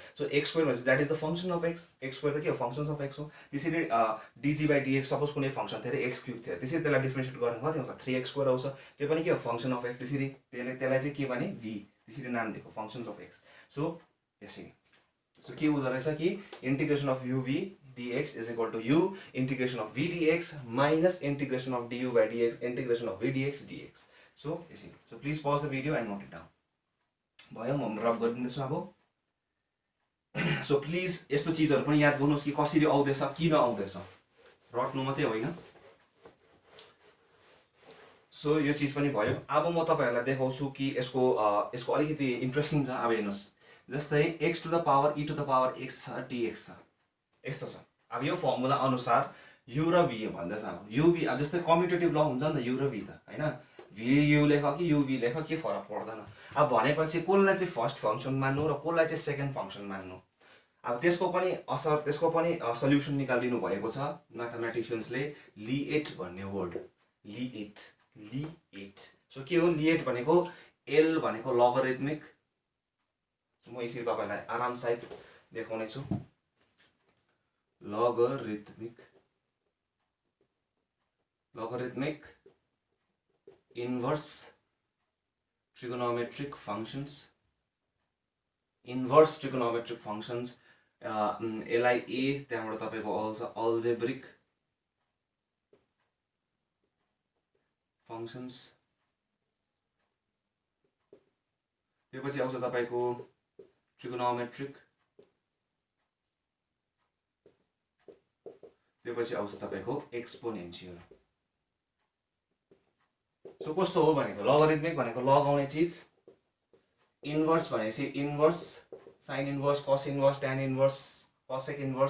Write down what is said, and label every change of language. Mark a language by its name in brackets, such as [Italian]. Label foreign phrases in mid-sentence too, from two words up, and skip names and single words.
[English] so x square [Nepali] भनेपछि [English] that is the function of x, x square [Nepali] त के हो [English] functions of x [Nepali] हो। त्यसरी [English] dz by dx [Nepali] सपोज कुनै फङ्सन थियो [English] x cube [Nepali] थियो, त्यसरी त्यसलाई डिफ्रेन्सिएट गर्नु कति आउँछ 3x² आउँछ, त्यो पनि के हो [English] function of x, [Nepali] त्यसरी त्यसलाई चाहिँ के भने भी, त्यसरी नाम दिएको [English] functions of x. सो [Nepali] यसरी सो के हुँदो रहेछ कि [English] integration of uv dx is equal to u integration of v dx minus integration of du by dx integration of v dx dx. So please pause the video and note it down. [Nepali] भयो म रब गरिदिन्छु अब। [English] so please [Nepali] यस्तो चिजहरु पनि याद गर्नुहोस् कि कसरी आउँदैछ किन आउँदैछ, रट्नु मात्रै होइन। सो यो चिज पनि भयो। अब म तपाईहरुलाई देखाउँछु कि यसको अलिकति इन्ट्रेस्टिङ छ। अब हेर्नुहोस्, जस्तै [English] x to the power e to the power x [Nepali] छ dx छ, यस्तो छ। अब यो फर्मुला अनुसार u र v भन्दैछ। अब u v अब जस्तै [English] commutative law [Nepali] हुन्छ नि त, u र v त हैन, v u लेख कि u v लेख के फरक पर्दैन। अब भनेपछि कसलाई चाहिँ [English] first function [Nepali] मान्नु र कसलाई चाहिँ [English] second function [Nepali] मान्नु, अब त्यसको पनि असर, त्यसको पनि सल्युसन निकाल्दिनु भएको छ म्याथमेटिशियन्सले। लिएट भन्ने वर्ड, लिएट। सो के हो लिएट भनेको, l भनेको लगरिथमिक, म यसरी तपाईलाई आराम साथ देखाउने छु। [English] logarithmic inverse trigonometric functions, inverse trigonometric functions, [Nepali] यसलाई a त्यहाँबाट तपाईको आउँछ algebraic [English] functions, [Nepali] त्यसपछि आउँछ तपाईको trigonometric, त्यसपछि आउँछ तपाईको एक्सपोनेन्शियल। सो कस्तो हो भनेको, लगरिथमिक भनेको लगाउने चिज, इन्भर्स भनेपछि इन्भर्स, [English] sine inverse, cos inverse, tan inverse, cosec inverse.